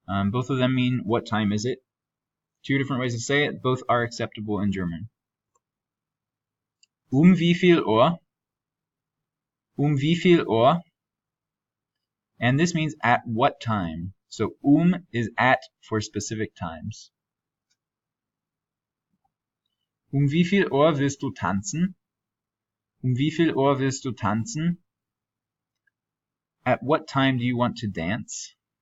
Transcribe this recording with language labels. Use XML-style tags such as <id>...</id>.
<en>Both of them mean what time is it? Two different ways to say it. Both are acceptable in German.</en> <de>Wie viel Uhr? Wie viel Uhr?</de> <en>And this means at what time. So is at for specific times.</en> <de>Wie viel Uhr willst du tanzen? Wie viel Uhr willst du tanzen?</de> <en>At what time do you want to dance?</en>